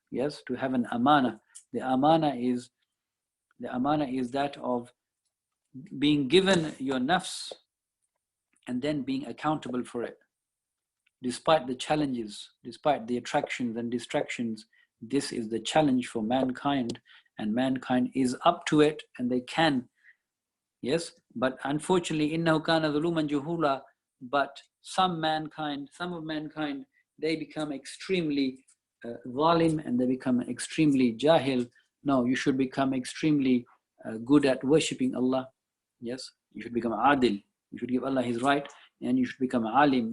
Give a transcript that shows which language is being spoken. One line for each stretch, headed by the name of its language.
English: Yes, to have an amana. The amana is that of being given your nafs and then being accountable for it. Despite the challenges, despite the attractions and distractions, this is the challenge for mankind, and mankind is up to it, and they can. Yes, but unfortunately,
Arabic: إِنَّهُ كَانَ ظُلُومًا جَهُولًا.
English: But some of mankind, they become extremely zalim, and they become extremely jahil. No, you should become extremely good at worshipping Allah. Yes, you should become adil. You should give Allah His right, and you should become alim.